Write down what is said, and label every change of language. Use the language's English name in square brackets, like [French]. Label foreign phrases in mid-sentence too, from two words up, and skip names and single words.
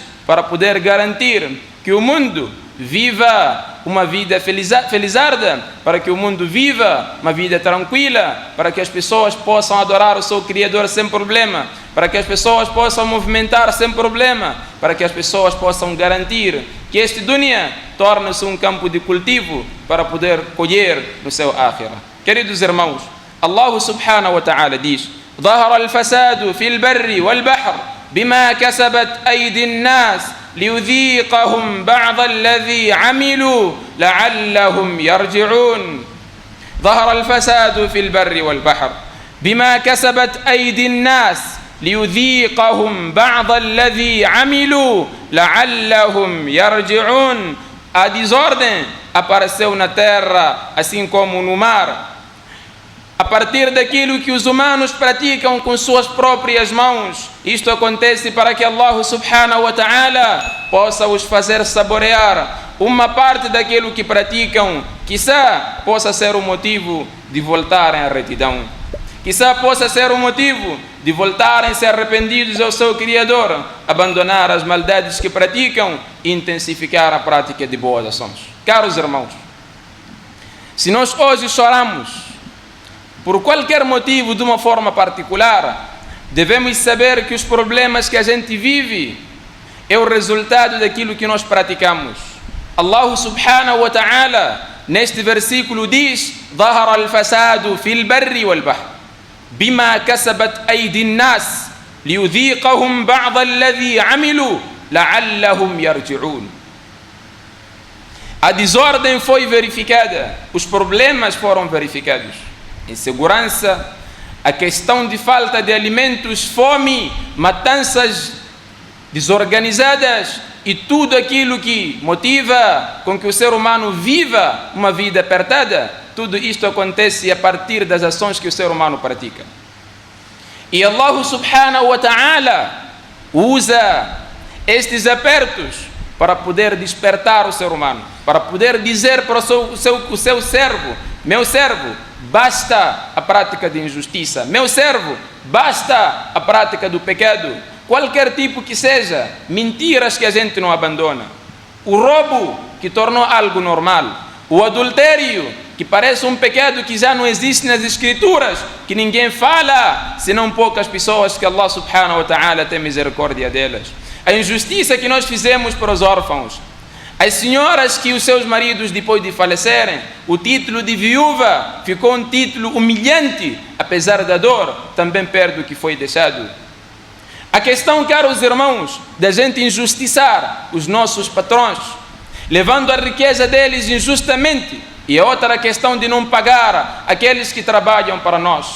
[Portuguese] para poder garantir que o mundo viva uma vida felizarda, para que o mundo viva uma vida tranquila, para que as pessoas possam adorar o seu Criador sem problema, para que as pessoas possam movimentar sem problema, para que as pessoas possam garantir que este dunya torne-se um campo de cultivo para poder colher no seu akhirah. Queridos irmãos, [Arabic] الله سبحانه وتعالى diz: ظهر الفساد في البر والبحر بما كسبت أيدي الناس ليذيقهم بعض الذي عملوا لعلهم يرجعون. ظهر الفساد في البر والبحر بما كسبت أيدي الناس ليذيقهم بعض الذي عملوا لعلهم يرجعون. [Portuguese] A desordem apareceu na terra, assim como no mar, a partir daquilo que os humanos praticam com suas próprias mãos. Isto acontece para que [Arabic] الله سبحانه وتعالى [Portuguese] possa os fazer saborear uma parte daquilo que praticam, quizá possa ser o motivo de voltarem à retidão, quizá possa ser o motivo de voltarem a ser arrependidos ao seu Criador, abandonar as maldades que praticam e intensificar a prática de boas ações. Caros irmãos, se nós hoje choramos por qualquer motivo, de uma forma particular, devemos saber que os problemas que a gente vive é o resultado daquilo que nós praticamos. [Arabic] الله سبحانه وتعالى, [Portuguese] neste versículo diz: [Arabic] ظهر الفساد في البر والبحر بما كسبت أيدي الناس ليذيقهم بعض الذي عملوا لعلهم يرجعون. [Portuguese] A desordem foi verificada, os problemas foram verificados. Insegurança, a questão de falta de alimentos, fome, matanças desorganizadas e tudo aquilo que motiva com que o ser humano viva uma vida apertada, tudo isto acontece a partir das ações que o ser humano pratica. E [Arabic] الله سبحانه وتعالى [Portuguese] usa estes apertos para poder despertar o ser humano, para poder dizer para o seu servo: meu servo, basta a prática de injustiça, meu servo, basta a prática do pecado, qualquer tipo que seja, mentiras que a gente não abandona, o roubo que tornou algo normal, o adultério que parece um pecado que já não existe nas escrituras, que ninguém fala, senão poucas pessoas que [Arabic] الله سبحانه وتعالى [Portuguese] tem misericórdia delas, a injustiça que nós fizemos para os órfãos, as senhoras que os seus maridos, depois de falecerem, o título de viúva ficou um título humilhante, apesar da dor, também perde o que foi deixado. A questão, caros irmãos, da gente injustiçar os nossos patrões, levando a riqueza deles injustamente, e a outra questão de não pagar aqueles que trabalham para nós.